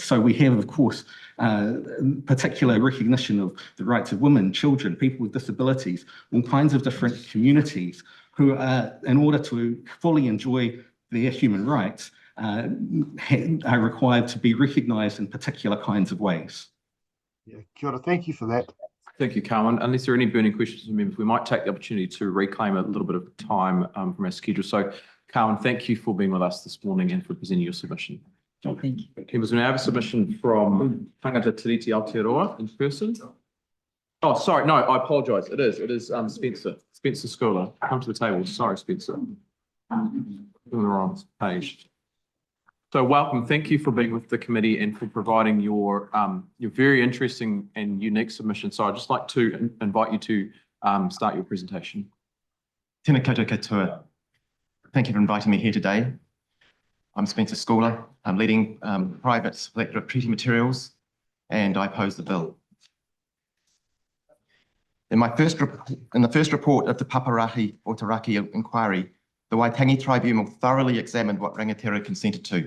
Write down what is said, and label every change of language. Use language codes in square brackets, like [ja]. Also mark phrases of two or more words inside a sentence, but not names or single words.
[en] So we have, of course, particular recognition of the rights of women, children, people with disabilities, all kinds of different communities who are, in order to fully enjoy their human rights, are required to be recognised in particular kinds of ways. Yeah, [mi] kia ora, [en] thank you for that. Thank you, Carmen. Unless there are any burning questions from members, we might take the opportunity to reclaim a little bit of time from our schedule. So, Carmen, thank you for being with us this morning and for presenting your submission. Thank you. Members, we now have a submission from Tangata Tiriti Aotearoa in person. Oh, sorry, no, I apologise. It is Spencer Schooler. Come to the table. Sorry, Spencer. On the wrong page. So welcome. Thank you for being with the committee and for providing your very interesting and unique submission. So I'd just like to invite you to start your presentation. [mi] Tēnā koutou katoa. [en] Thank you for inviting me here today. I'm Spencer Schooler. I'm leading private selector of treaty materials, and I oppose the bill. In the first report of the Paparahi o Taraki inquiry, the Waitangi Tribunal thoroughly examined what Rangatira consented to.